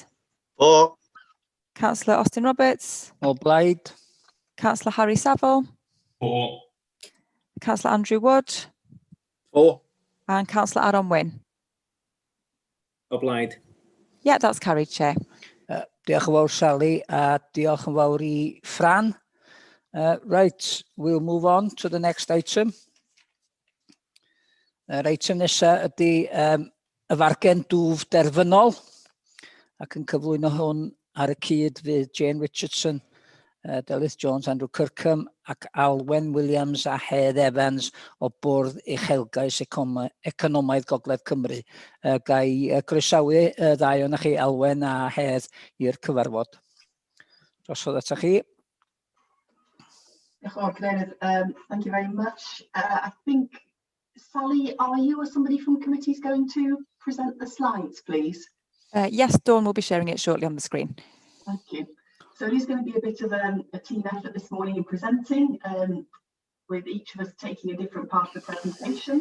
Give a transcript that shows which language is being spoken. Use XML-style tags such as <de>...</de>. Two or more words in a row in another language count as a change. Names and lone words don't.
<en>For. Councillor Austin Roberts, Obliged. Councillor Harry Saville, For. Councillor Andrew Wood, For. and Councillor Aaron Wynne. Obliged. Yeah, that's carried, Chair.</en> <cy>Diolch yn fawr Sally a diolch yn fawr I Fran.</cy> <en>Right, we'll move on to the next item.</en> <cy>Yr item nesaf ydy y fargen dwf derfynol ac yn cyflwyno hwn ar y cyd fydd Jane Richardson, Delyth Jones, Andrew Kirkham ac Alwen Williams a Hedd Evans o Bwrdd Uchelgais Economaidd Gogledd Cymru. Gai groesawu y ddau o'na chi, Alwen a Hedd, i'r cyfarfod. Drosodd ata chi. Diolch yn fawr, Cadeirydd.</cy> <en>Thank you very much. I think, Sally, are you or somebody from committee is going to present the slides, please? Yes, Dawn will be sharing it shortly on the screen. Thank you. So it is going to be a bit of a team effort this morning in presenting, with each of us taking a different part of the presentation.</en>